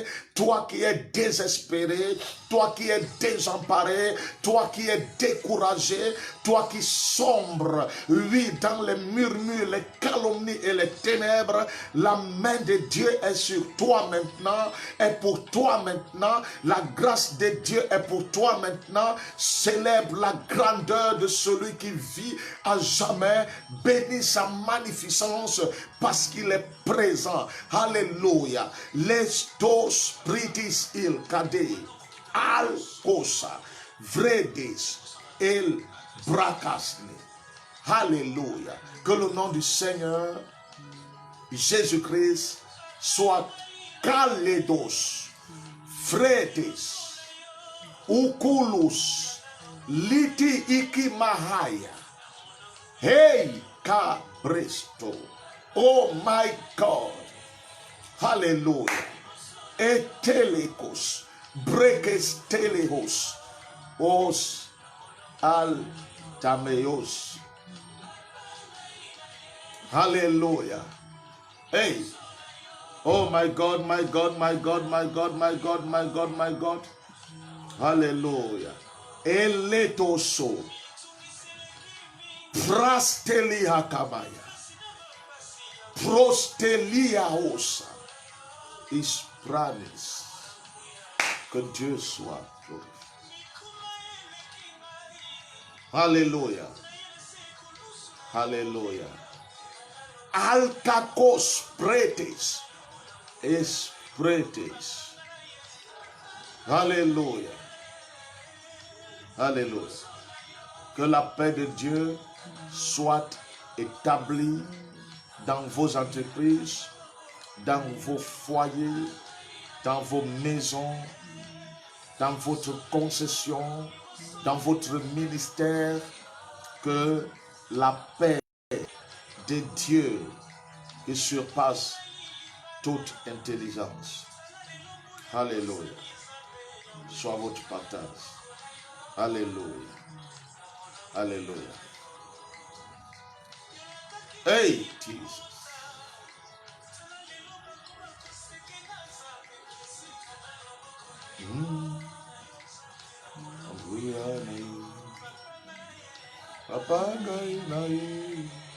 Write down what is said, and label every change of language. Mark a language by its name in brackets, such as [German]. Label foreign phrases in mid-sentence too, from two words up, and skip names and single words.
[French] Toi qui es désespéré, toi qui es désemparé, toi qui es découragé, toi qui sombre, oui, dans les murmures, les calomnies et les ténèbres, la main de Dieu est sur toi maintenant, est pour toi maintenant, la grâce de Dieu est pour toi maintenant. Célèbre la grandeur de celui qui vit à jamais, bénis sa magnificence parce qu'il est présent. Alléluia. Lestos pritis il kade al kosa vredes el bracasne. Alléluia. Que le nom du Seigneur Jésus-Christ soit kaledos fredes ukulus liti iki mahaya. Hey cabresto. [English] Oh my God. Hallelujah. Etelekos. Brekes telehos. Os al tameos. Hallelujah. Hey. Oh my God, my God, my God, my God, my God, my God, my God. Hallelujah. Eletoso. Prastelia kabaya. Prostelia osa. Ispranis. [French] Que Dieu soit glorifié. Alléluia. Alléluia. Alcacos pretes. Es pretes. Alléluia. Alléluia. Que la paix de Dieu soit établie dans vos entreprises, dans vos foyers, dans vos maisons, dans votre concession, dans votre ministère. Que la paix de Dieu qui surpasse toute intelligence. Alléluia. Soit votre partage. Alléluia. Alléluia. [English] Hey, Jesus. We are new. [Lingala] Papa ngai nai.